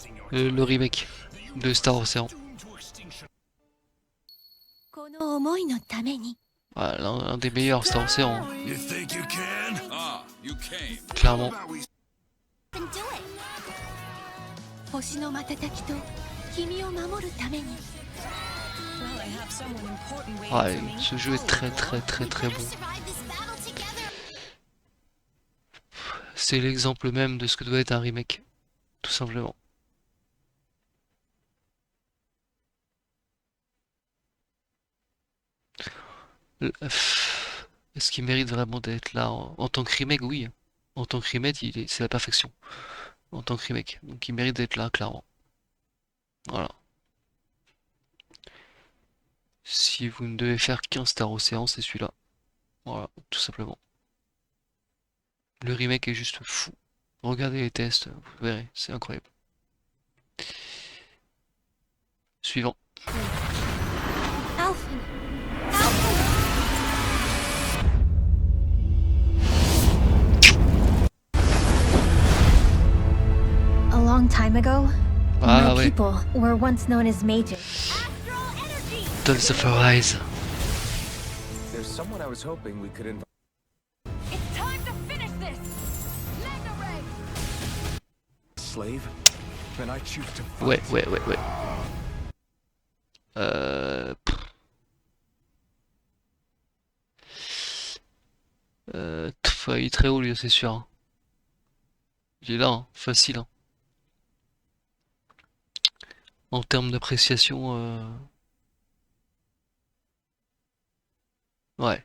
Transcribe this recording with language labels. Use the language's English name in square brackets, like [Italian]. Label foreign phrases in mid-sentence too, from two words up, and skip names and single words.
[French] Le remake de Star Ocean. [Japanese] この思いのために [French] Voilà, l'un des meilleurs Star Ocean, hein, [English] You think you can? Ah, you came. [French] clairement. [English] do it [Japanese] 星の瞬きと君を守るために [French] Ouais, ce jeu est très bon. [English] survive this battle together [French] C'est l'exemple même de ce que doit être un remake, tout simplement. Est-ce qu'il mérite vraiment d'être là en tant que remake? Oui. En tant que remake, c'est la perfection. En tant que remake. Donc il mérite d'être là, clairement. Voilà. Si vous ne devez faire qu'un Star Ocean, c'est celui-là. Voilà, tout simplement. Le remake est juste fou. Regardez les tests, vous verrez, c'est incroyable. Suivant. [English] Alphen A long time ago, Ah my [French] ouais, [English] people were once known as mages. Tales of Arise. There's someone I was hoping we could invite. It's time to finish this! Mega Ray! Slave? Then I choose to fight. [French] Ouais. Il est très haut lui, c'est sûr, hein. Il est là, hein, facile, hein. En termes d'appréciation, ouais.